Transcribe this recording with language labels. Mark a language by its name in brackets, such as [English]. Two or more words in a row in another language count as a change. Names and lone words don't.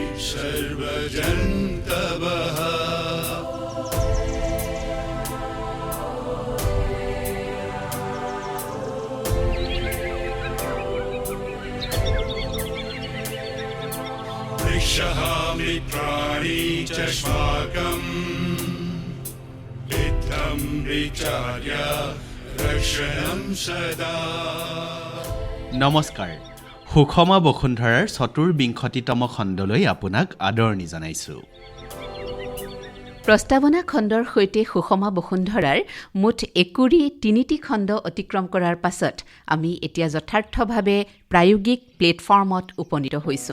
[Sanskrit] सर्वजन्तवः वृक्षः मित्राणि च श्वाकम् इत्थं विचार्य रक्षणं सदा। [Assamese] নমস্কাৰ, সুষমা বসুন্ধৰাৰ ৪৪তম খণ্ডলৈ আপোনাক আদৰণি জনাইছোঁ। প্ৰস্তাৱনা খণ্ডৰ সৈতে সুষমা বসুন্ধৰাৰ মুঠ ৩টি খণ্ড অতিক্ৰম কৰাৰ পাছত আমি এতিয়া যথাৰ্থভাৱে প্ৰায়োগিক প্লেটফৰ্মত উপনীত হৈছোঁ।